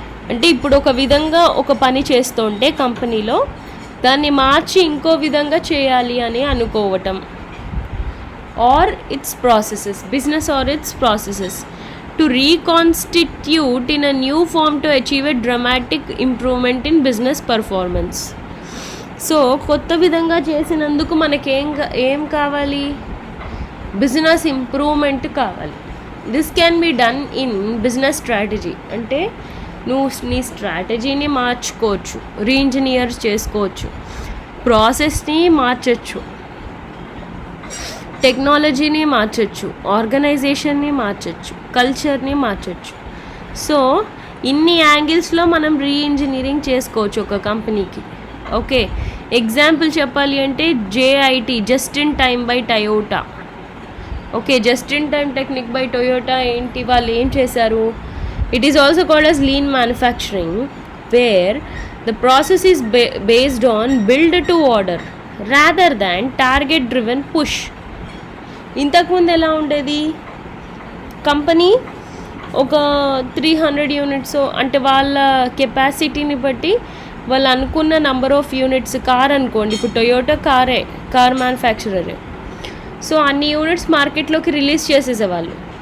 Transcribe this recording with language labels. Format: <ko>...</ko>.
<te>అంటే ఇప్పుడు ఒక విధంగా ఒక పని చేస్తుంటే కంపెనీలో దాన్ని మార్చి ఇంకో విధంగా చేయాలి అని అనుకోవటం.</te> <en>Or its processes, business or its processes to reconstitute in a new form to achieve a dramatic improvement in business performance.</en> <te>So కొత్త విధంగా చేసినందుకు మనకేం కావాలి? బిజినెస్ ఇంప్రూవ్మెంట్ కావాలి.</te> <en>This can be done in business strategy.</en> <te>అంటే నువ్వు నీ స్ట్రాటజీని మార్చుకోవచ్చు, రీఇంజనీర్ చేసుకోవచ్చు, ప్రాసెస్ని మార్చచ్చు, టెక్నాలజీని మార్చచ్చు, ఆర్గనైజేషన్ని మార్చచ్చు, కల్చర్ని మార్చచ్చు. సో ఇన్ని యాంగిల్స్లో మనం రీఇంజనీరింగ్ చేసుకోవచ్చు ఒక కంపెనీకి. ఓకే, ఎగ్జాంపుల్ చెప్పాలి అంటే JIT, just in time by Toyota. Okay, just in time technique by Toyota ఏంటి, వాళ్ళు ఏం చేశారు?</te> <en>It is also called as lean manufacturing, where the process is based on build to order rather than target driven push.</en> <te>ఇంతకుముందు ఎలా ఉండేది? Company ఒక 300 units అంటే వాళ్ళ కెపాసిటీని బట్టి వాళ్ళు అనుకున్న నెంబర్ ఆఫ్ యూనిట్స్, కార్ అనుకోండి, ఇప్పుడు టొయోటా కార్ మ్యానుఫ్యాక్చరరే, సో అన్ని యూనిట్స్ మార్కెట్లోకి రిలీజ్ చేసేసేవాళ్ళు.</te>